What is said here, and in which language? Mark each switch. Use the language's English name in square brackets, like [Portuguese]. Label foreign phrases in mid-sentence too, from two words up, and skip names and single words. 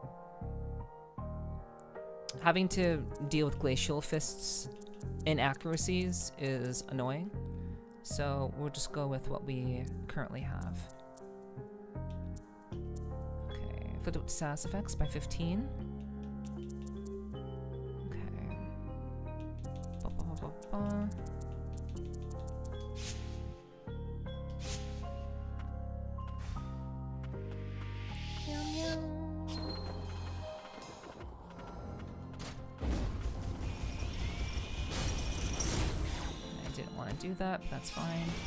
[English] Having to deal with glacial fists inaccuracies is annoying, so we'll just go with what we currently have. Okay, flip up SAS effects by 15. Okay. Ba, ba, ba, ba, ba. Meow, meow. Do that, but that's fine.